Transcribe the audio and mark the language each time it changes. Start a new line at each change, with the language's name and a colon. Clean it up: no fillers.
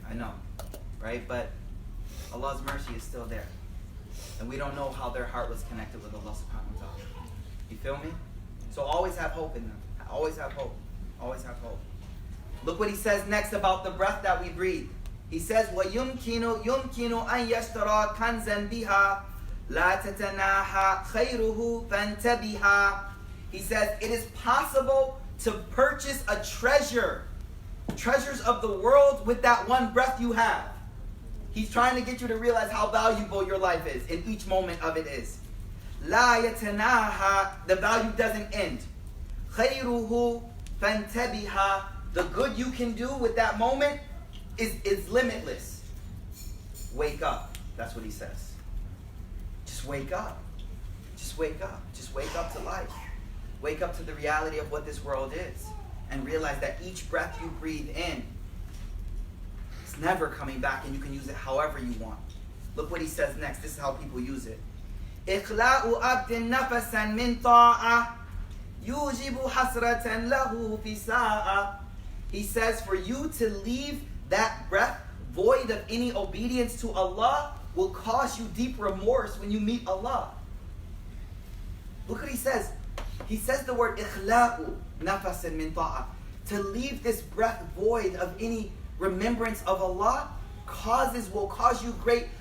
English: I know, right? But Allah's mercy is still there. And we don't know how their heart was connected with Allah subhanahu wa ta'ala. You feel me? So always have hope in them. Always have hope. Always have hope. Look what he says next about the breath that we breathe. He says,
Arabic: وَيُمْكِنُ أَن يَشْتَرَى كَنْزًا بِهَا لَا تَتَنَاهَا خَيْرُهُ فَانْتَبِهَا.
English: He says, it is possible to purchase a treasures of the world with that one breath you have. He's trying to get you to realize how valuable your life is, and each moment of it is.
Arabic: La yatanaha,
English: the value doesn't end.
Arabic: Khayruhu fantabiha,
English: the good you can do with that moment is limitless. Wake up. That's what he says. Just wake up. Just wake up. Just wake up to life. Wake up to the reality of what this world is. And realize that each breath you breathe in, it's never coming back, and you can use it however you want. Look what he says next. This is how people use it.
Arabic: إخلاء عبد نفسا من طاعة يوجب حسرة له في ساعة.
English: He says, for you to leave that breath void of any obedience to Allah will cause you deep remorse when you meet Allah. Look what he says. He says the word
Arabic: إخلاء نفسا من طاعة.
English: To leave this breath void of any remembrance of Allah will cause you great.